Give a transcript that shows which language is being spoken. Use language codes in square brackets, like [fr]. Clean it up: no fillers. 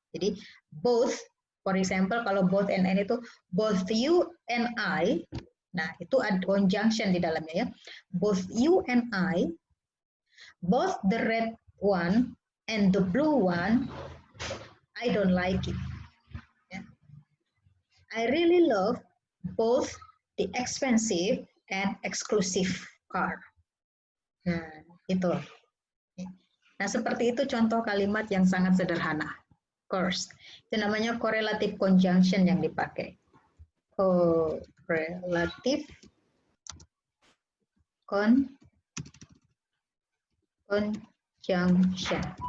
[id] Jadi both, [en] for example, [id] kalau both and N itu [en] both you and I. [id] Nah, itu ada conjunction di dalamnya ya. [en] Both you and I, both the red one and the blue one, I don't like it. Yeah. I really love both the expensive and exclusive car. [id] Nah, itu. Nah, seperti itu contoh kalimat yang sangat sederhana. Course. Itu namanya correlative conjunction yang dipakai. [en] Correlative conjunction.